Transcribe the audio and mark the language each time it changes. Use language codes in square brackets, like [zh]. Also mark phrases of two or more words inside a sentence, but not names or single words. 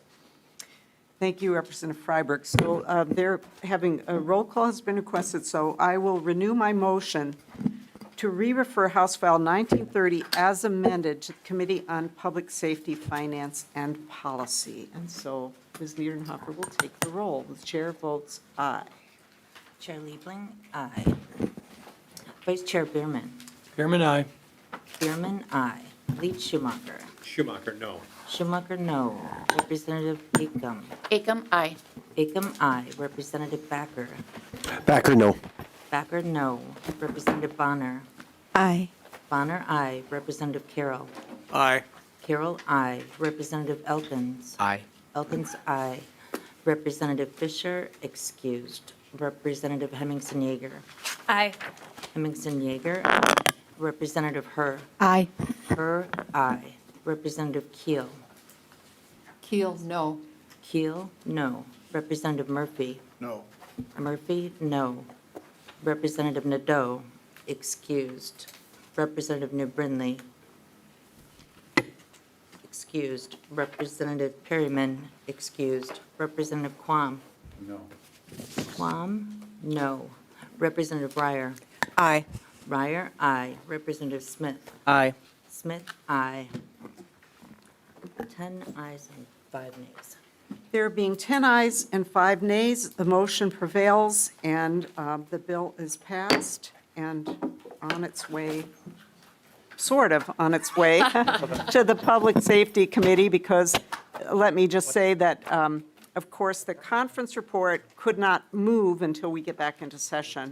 [en] Thank you, Representative Freiberg. So a roll call has been requested, so I will renew my motion to re-refer House File 1930 as amended to the Committee on Public Safety, Finance, and Policy. And so Ms. Niedenhofer will take the roll. The chair votes aye. Chair Liebling, aye. Vice Chair Bierman. Chairman, aye. Bierman, aye. Leach Schumacher. Schumacher, no. Schumacher, no. Representative Acom. Acom, aye. Acom, aye. Representative Backer. Backer, no. Backer, no. Representative Bonner. Aye. Bonner, aye. Representative Carroll. Aye. Carroll, aye. Representative Elkins. Aye. Elkins, aye. Representative Fisher, excused. Representative Hemmingson Yeager. Aye. Hemmingson Yeager. Representative Herr. Aye. Herr, aye. Representative Keel. Keel, no. Keel, no. Representative Murphy. No. Murphy, no. Representative Nadeau, excused. Representative New Brindley, excused. Representative Perryman, excused. Representative Quam. No. Quam, no. Representative Ryer. Aye. Ryer, aye. Representative Smith. Aye. Smith, aye. 10 ayes and 5 nays. There being 10 ayes and 5 nays, the motion prevails, and the bill is passed and on its way, sort of on its way, to the Public Safety Committee, because let me just say that, of course, the conference report could not move until we get back into session.